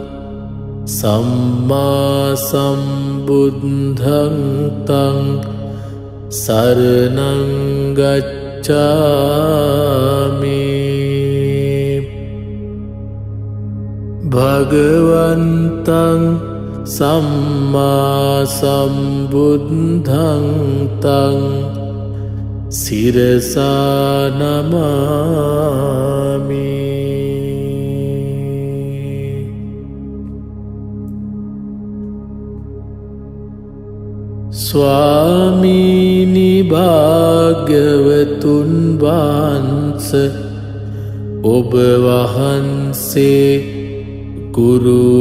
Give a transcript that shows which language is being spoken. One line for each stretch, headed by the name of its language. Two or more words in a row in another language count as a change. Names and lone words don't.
Pali: සම්මා සම්බුද්ධං තං සරණං ගච්ඡාමි. භගවන්තං සම්මා සම්බුද්ධං තං සිරසා නමාමි.
Sinhala: ස්වාමීනි භාග්‍යවතුන් වහන්සේ ඔබ වහන්සේ ගුරු